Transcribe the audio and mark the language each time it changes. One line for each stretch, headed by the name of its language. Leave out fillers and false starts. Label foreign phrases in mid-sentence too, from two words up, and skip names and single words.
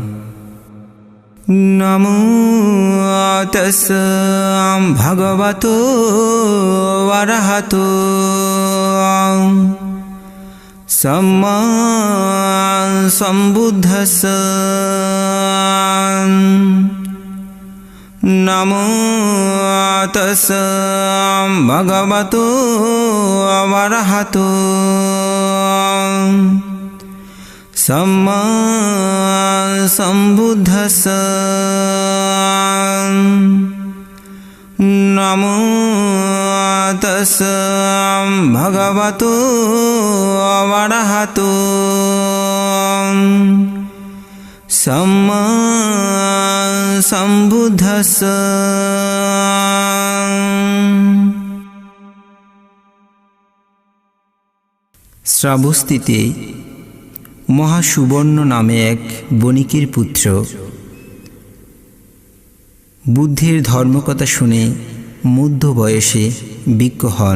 Pali: নমো তস্স ভগবতো অরহতো সম্মা সম্বুদ্ধস্স। নমো তস্স ভগবতো অরহতো सम्मा सम्बुद्धस्स। नमो तस्स भगवतो अरहतो सम्मा सम्बुद्धस्स।
Bangla: শ্রাবস্তিতে মহাসুবর্ণ নামে এক বণিকের পুত্র বুদ্ধের ধর্মকথা শুনে মধ্য বয়সে ভিক্ষু হন।